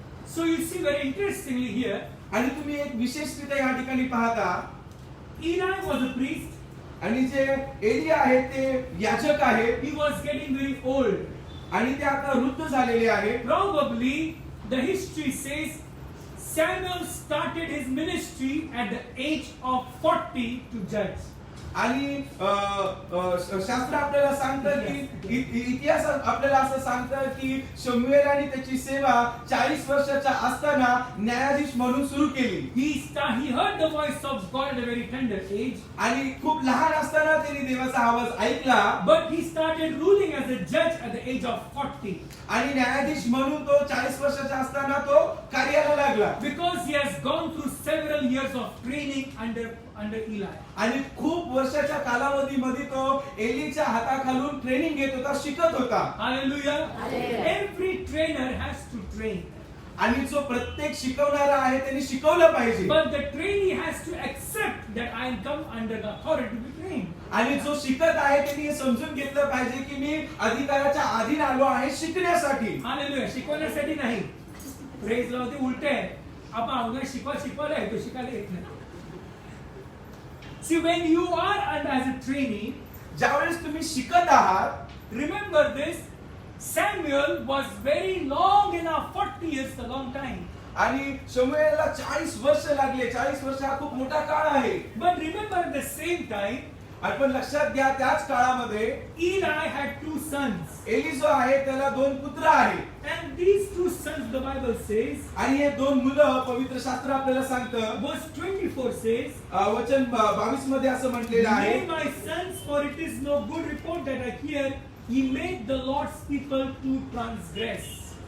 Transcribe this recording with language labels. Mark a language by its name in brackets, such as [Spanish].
[English] So you see very interestingly here, [Marathi] आणि तुम्ही एक विशेषरित्या या ठिकाणी पाहता, [English] Eli was a priest. [Marathi] आणि जे एली आहे ते याजक आहे [English] He was getting very old. [Marathi] आणि ते आता वृद्ध झालेले आहे. [English] Probably the history says Samuel started his ministry at the age of 40 to judge. [Marathi] आणि शास्त्र आपल्याला सांगतं की इतिहास आपल्याला असं सांगतं की शमूएल आणि त्याची सेवा 40 वर्षाच्या असताना न्यायाधीश म्हणून सुरू केली. [English] He heard the voice of God at a very tender age. [Marathi] आणि खूप लहान असताना त्यांनी देवाचा आवाज ऐकला. [English] But he started ruling as a judge at the age of 40. [Marathi] आणि न्यायाधीश म्हणून तो 40 वर्षाचा असताना तो कार्याला लागला. [English] Because he has gone through several years of training under Eli. [Marathi] आणि खूप वर्षाच्या कालावधीमध्ये तो एलीच्या हाताखालून ट्रेनिंग घेत होता, शिकत होता. [English] Hallelujah. Every trainer has to train. [Marathi] आणि जो प्रत्येक शिकवणारा आहे त्यांनी शिकवलं पाहिजे. [English] But the trainee has to accept that I am come under the authority to be trained. [Marathi] आणि जो शिकत आहे त्यांनी हे समजून घेतलं पाहिजे की मी अधिकाराच्या अधीन आलो आहे शिकण्यासाठी. Hallelujah. शिकवण्यासाठी नाही. [English] praise Lord, [Marathi] ते उलटे आहे. आपण अवघड शिकवायला आहे, तो शिकायला येत नाही. [English] See, when you are under as a trainee, [Marathi] ज्यावेळेस तुम्ही शिकत आहात, [English] remember this, Samuel was very long enough, 40 years, a long time. [Marathi] आणि शमूएलला 40 वर्ष लागले. 40 वर्ष हा खूप मोठा काळ आहे. [English] But remember at the same time, [Marathi] आपण लक्षात घ्या, त्याच काळामध्ये [English] Eli had 2 sons. [Marathi] एली जो आहे त्याला 2 पुत्र आहेत. [English] And these 2 sons, the Bible says, [Marathi] आणि हे 2 मुलं पवित्र शास्त्र आपल्याला सांगतं. [English] verse 24 says, [Marathi] वचन 22 मध्ये असं म्हटलेलं आहे, [English] Nay, my sons, for it is no good report that I hear, ye made the Lord's people to transgress.